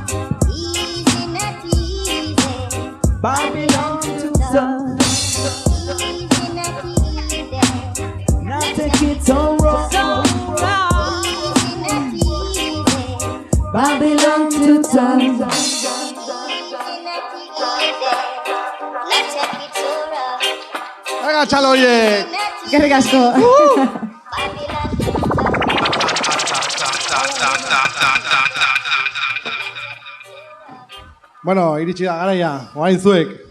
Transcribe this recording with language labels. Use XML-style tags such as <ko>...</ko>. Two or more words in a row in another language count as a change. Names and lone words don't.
<en>Babylon to top. Now take it so wrong. So wrong. Babylon to top.</en> <eu>Venga, txaloiek! Eskerrik asko. Bueno, iritsi da garaia, oain zuek.</eu>